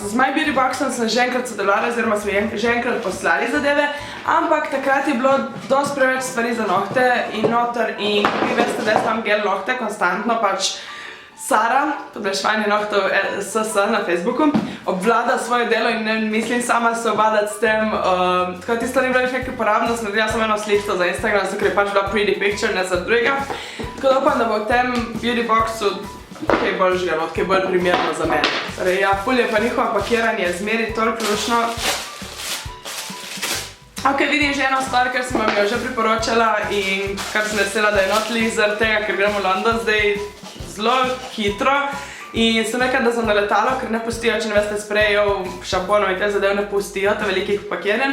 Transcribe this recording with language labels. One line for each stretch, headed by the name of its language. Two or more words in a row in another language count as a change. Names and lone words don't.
Slovenian: Z My Beauty Boxom sem že enkrat sodelovala, oziroma smo že enkrat poslali zadeve, ampak takrat je bilo dosti preveč stvari za nohte in noter in vi veste, da jaz imam gel nohte konstantno, pač Sara, podaljševanje nohtov SS na Facebooku, obvlada svoje delo in ne mislim sama se obadati s tem, tako da tisto ni bilo nekaj uporabno, sem naredila samo eno sliko za Instagram, zato ker je pač bila
English: pretty picture,
Slovenian: ne za drugega. Tako da upam, da bo v tem Beauty Boxu kaj bolj živelo, kaj bolj primerno za mene. Torej, ja, ful je pa njihovo pakiranje zmeri toliko lušno. Ok, vidim že eno stvar, ker sem vam jo že priporočala in kar sem vesela, da je not lih zaradi tega, ker gremo v London zdaj zelo hitro in sem rekla, da sem na letalo, ker ne pustijo, če ne veste, sprejov, šamponov in te zadev ne pustijo, to velikih pakirjen.